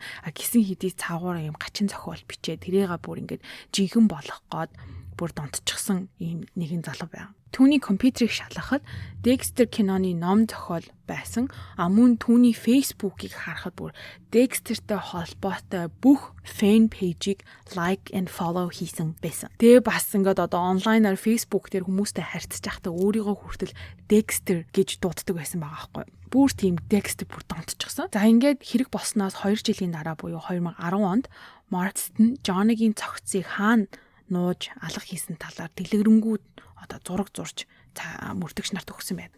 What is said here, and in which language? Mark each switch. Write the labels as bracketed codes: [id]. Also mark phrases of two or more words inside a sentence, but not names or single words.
[mn] Гисэн хэдий цаагаараа юм гачин зохиол бичээ тэрийгээ бүр жинхэнэ болох гээд бүр донтчихсан ийм нэгэн залуу байна. Түүний компьютерийг шалгахад Dexter киноны ном зохиол байсан. Мөн түүний Facebook-ыг харахад бүр Dexter-тэй холбоотой бүх [en] fan page- [mn] ийг [en] like and follow [mn] хийсэн байсан. Тэгээ бас онлайнаар Facebook дээр хүмүүстэй харьцаж байхдаа өөрийгөө хүртэл Dexter гэж дууддаг байсан байгаа байхгүй. Бүр тийм Dexter бүр донтчихсон. За ингээд хэрэг болсноос 2 жилийн дараа буюу 2010 онд Marston Johnny-гийн цогцыг хаана нууж алга хийсэн талаар дэлгэрэнгүй зураг зурж мөрдөгч нарт өгсөн байна.